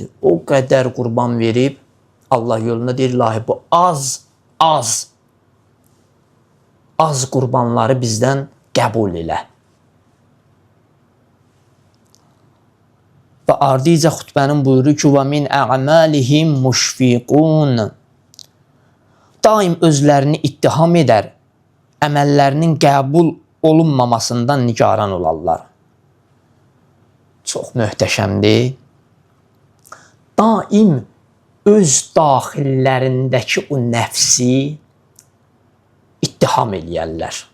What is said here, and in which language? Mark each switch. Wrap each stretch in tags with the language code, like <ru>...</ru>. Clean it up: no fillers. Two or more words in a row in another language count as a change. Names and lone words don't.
<az>O qədər qurban verib Allah yolunda deyir, ilahi bu az qurbanları bizdən qəbul elə. Və ardicə xutbənin buyurur ki,</az> <ar>وَمِنْ أَعْمَالِهِمْ مُشْفِقُونَ</ar> <az>Daim özlərini ittiham edər, əməllərinin qəbul olunmamasından nigaran olarlar. Çox möhtəşəmdir. Daim öz daxillərindəki o nəfsi ittiham eləyərlər.</az>